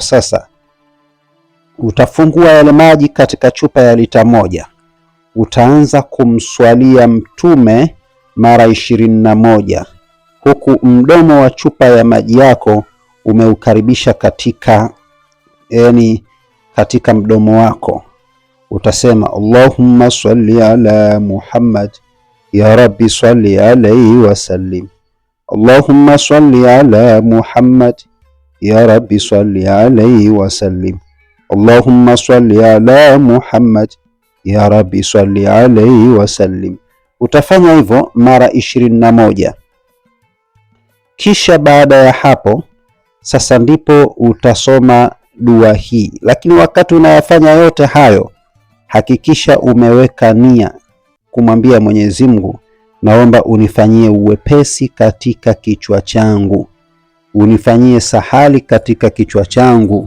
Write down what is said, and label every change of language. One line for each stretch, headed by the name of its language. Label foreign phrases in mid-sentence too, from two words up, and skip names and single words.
Swahili: Sasa utafungua yale maji katika chupa ya lita 1, utaanza kumswalia Mtume mara 21, huku mdomo wa chupa ya maji yako umeukaribisha katika mdomo wako, utasema
Arabic: اللهم صل على محمد يا رب صل عليه وسلم. اللهم صل على محمد يا رب صل عليه وسلم. اللهم صل على محمد يا رب صل عليه وسلم.
Swahili: Utafanya hivyo mara 21. Kisha baada ya hapo sasa ndipo utasoma dua hii, lakini wakati unayafanya yote hayo hakikisha umeweka nia kumwambia Mwenyezi Mungu, naomba unifanyie uwepesi katika kichwa changu, unifanyie sahali katika kichwa changu.